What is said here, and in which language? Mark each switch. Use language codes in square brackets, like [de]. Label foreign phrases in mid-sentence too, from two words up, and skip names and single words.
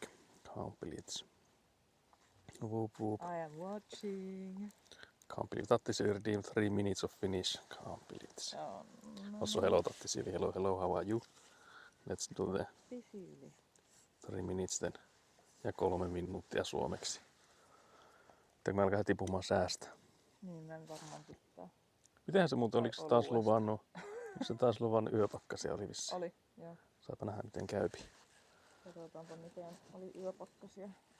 [en] Can't believe it. Whoop whoop. I am watching. Can't believe Tattisili redeemed 3 minutes of finish. Can't believe it. Oh, no. Also, hello Tattisili. Hello, hello, how are you? Let's do the Tattisili. 3 minutes then. [fi] Ja 3 minuuttia suomeksi. Pitääkö me alkaa heti puhumaan säästä? Niin, mä en varmaan tykkää. Mitenhän se muuten, Tai oliko se taas oluesta. luvannut? Oliko se taas luvannut yöpakkasia oli vissi? Oli, joo. Saapa nähdä miten käypi. Katsotaanpa miten oli yöpakkasia.